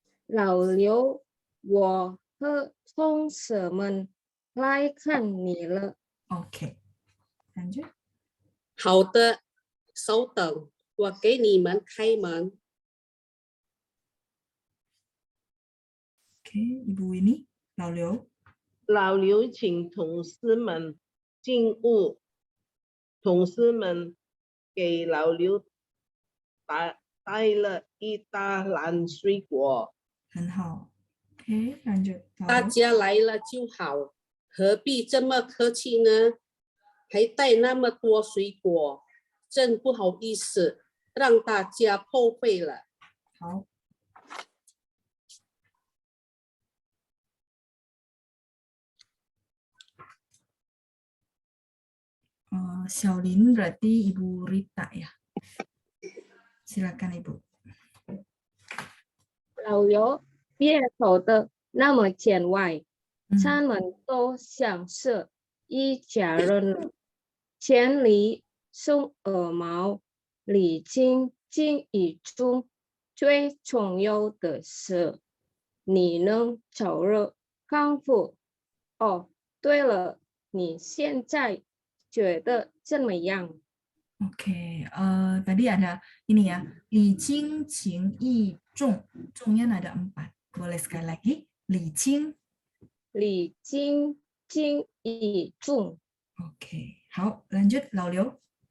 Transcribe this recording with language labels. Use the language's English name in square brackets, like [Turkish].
[Chinese] 老刘，我和同事们来看你了。 [Indonesian] OK, lanjut. [Chinese] 好的，稍等，我给你们开门。 [Indonesian] OK, ibu ini, 老刘。 [Chinese] 老刘请同事们进屋，同事们给老刘带了一大篮水果。很好。 [Indonesian] OK, lanjut. [Chinese] 大家来了就好，何必这么客气呢？还带那么多水果，真不好意思，让大家破费了。好。 [Indonesian] 小林 berarti Ibu Rita ya. Silakan Ibu. [Chinese] 老刘，别走的那么见外，他们都像是一家人了。千里送耳毛，礼轻情意重，最重要的是你能早日康复。哦，对了，你现在觉得怎么样？ [Indonesian] Oke, tadi ada ini ya, [Chinese] 礼轻情意重, [Indonesian] zongnya ada 4. Boleh sekali lagi, [Chinese] 礼轻. 礼轻情意重。 [Indonesian] Oke, [Chinese] 好, [Indonesian] lanjut 老刘。